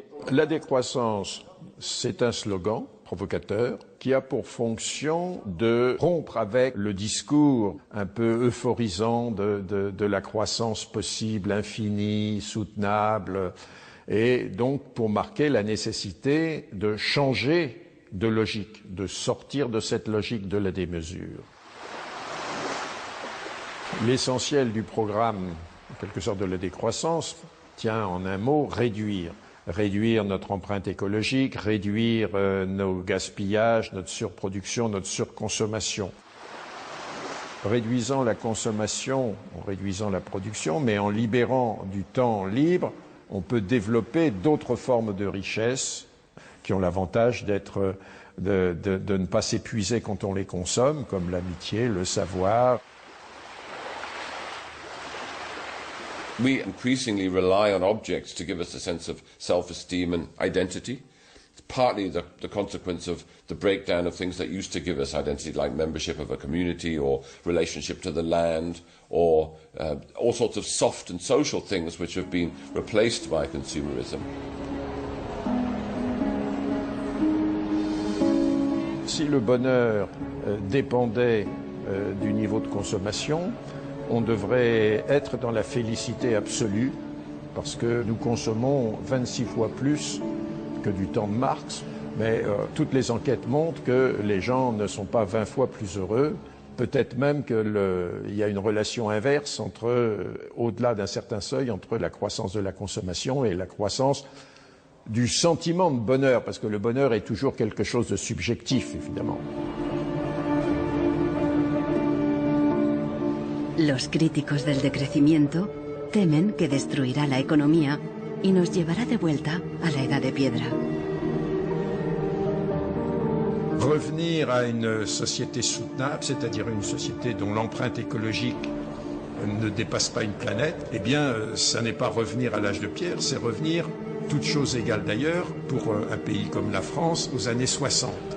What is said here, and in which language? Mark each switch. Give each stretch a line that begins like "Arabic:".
French: La décroissance, c'est un slogan provocateur qui a pour fonction de rompre avec le discours un peu euphorisant de la croissance possible, infinie, soutenable, et donc pour marquer la nécessité de changer de logique, de sortir de cette logique de la démesure. L'essentiel du programme, en quelque sorte de la décroissance, tient en un mot réduire. Réduire notre empreinte écologique, réduire nos gaspillages, notre surproduction, notre surconsommation. Réduisant la consommation, en réduisant la production, mais en libérant du temps libre, on peut développer d'autres formes de richesse qui ont l'avantage d'être, de ne pas s'épuiser quand on les consomme, comme l'amitié, le savoir.
English: We increasingly rely on objects to give us a sense of self-esteem and identity. It's partly the consequence of the breakdown of things that used to give us identity, like membership of a community or relationship to the land, or all sorts of soft and social things which have been replaced by consumerism.
French: Si le bonheur dépendait du niveau de consommation, on devrait être dans la félicité absolue, parce que nous consommons 26 fois plus que du temps de Marx, mais toutes les enquêtes montrent que les gens ne sont pas 20 fois plus heureux, peut-être même qu'il y a une relation inverse entre, au-delà d'un certain seuil, entre la croissance de la consommation et la croissance du sentiment de bonheur, parce que le bonheur est toujours quelque chose de subjectif, évidemment.
Spanish: Los críticos del decrecimiento temen que destruirá la economía y nos llevará de vuelta a la edad de piedra.
French: Revenir à une société soutenable, c'est-à-dire une société dont l'empreinte écologique ne dépasse pas une planète, eh bien, ça n'est pas revenir à l'âge de pierre, c'est revenir, toutes choses égales d'ailleurs, pour un pays comme la France, aux années 60.